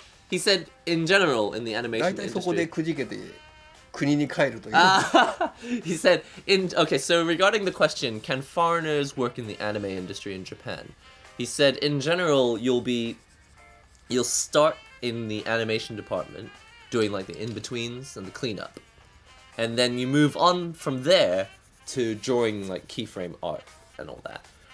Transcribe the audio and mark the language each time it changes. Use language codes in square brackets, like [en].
[en] He said in general in the animation [ja] 大体そこでくじけて国に帰るという。 [en] He said okay, so regarding the question, can foreigners work in the anime industry in Japan? He said in general you'll start in the animation department doing like the in-betweens and the cleanup. And then you move on from there to drawing like keyframe art and all that.